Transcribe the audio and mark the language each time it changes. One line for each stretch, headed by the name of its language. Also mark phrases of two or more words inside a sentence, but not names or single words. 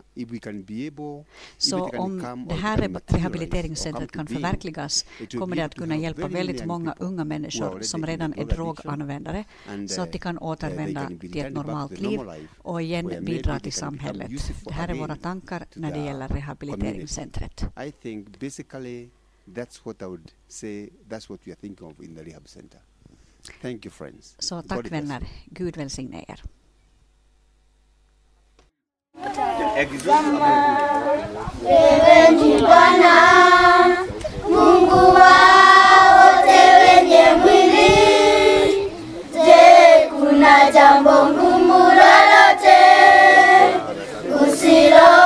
Swedish: Så om det här rehabiliteringscentret kan förverkligas kommer det att kunna hjälpa väldigt många unga människor som redan är droganvändare så att de kan återvända till ett normalt liv och igen bidra till samhället. Det här är våra tankar när det gäller rehabiliteringscentret.
English: That's what I would say, that's what we are thinking of in the Rehab Center. Thank you, friends.
Swedish: Så tack vänner, Gud välsigne er.
Swahili: Mungu wote wenye mwili, je, kuna jambo ngumu lolote usiloliweza?